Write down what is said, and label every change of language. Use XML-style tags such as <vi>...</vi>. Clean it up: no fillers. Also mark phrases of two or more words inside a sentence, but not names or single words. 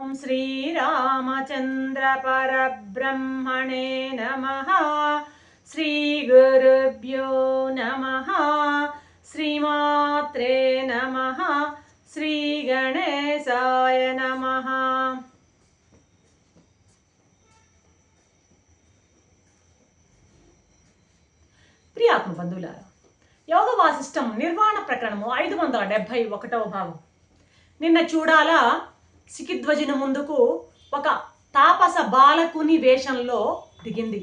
<sa>श्रीरामचन्द्रपरब्रह्मणे नमः। श्रीगुरुभ्यो नमः। श्रीमात्रे नमः। श्रीगणेशाय नमः।</sa> <te>ప్రియాత్మ బంధువులారా, యోగ వాసిష్టం నిర్వాణ ప్రకరణము 571వ భాగం. నిన్న చూడాలా సికిధ్వజుని ముందుకు ఒక తాపస బాలకుని వేషంలో దిగింది.</te>